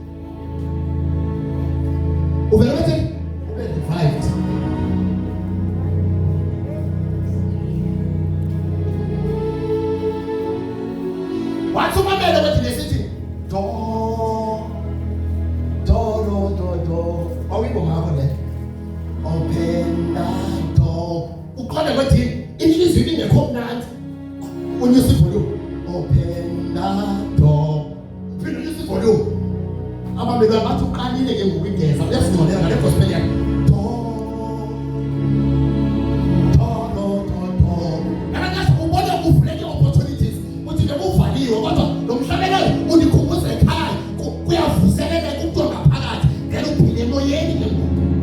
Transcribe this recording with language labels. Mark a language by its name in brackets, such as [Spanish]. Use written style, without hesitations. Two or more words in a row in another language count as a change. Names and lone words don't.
[Xhosa] ube revived wathi umamele wethi nesithi do awuyingoma yakho le [English] open that door [Xhosa] uqonde kwethini inhliziyo ingekho mnandi unyusa ivolume [English] open that door [Xhosa] uphinde unyusa ivolume abameli bathi uqalile ke ngokugeza uyasingcolela ngale gospel yakhe ngalakase ubona uvuleke opportunities uthi nje uvaliwe kodwa lo mhlabelelo undikhumbuza ekhaya kuyavuseleka kumntu ngaphakathi ngeke uphile emoyeni ke ngoku